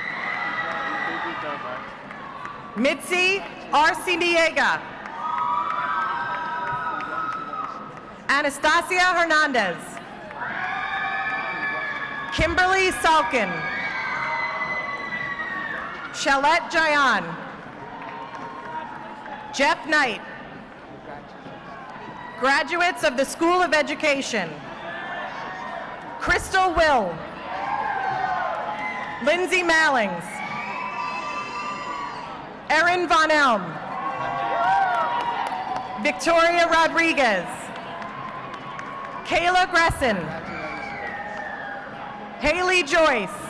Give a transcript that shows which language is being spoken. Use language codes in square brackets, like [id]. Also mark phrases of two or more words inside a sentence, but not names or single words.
[en] Mitzi Arciniega. Anastasia Hernandez. Kimberly Salkin. Shalette Jayan. Jeff Knight. Graduates of the School of Education. Crystal Will. Lindsay Mallings. Erin Von Elm. Victoria Rodriguez. Kayla Gresson. Haley Joyce.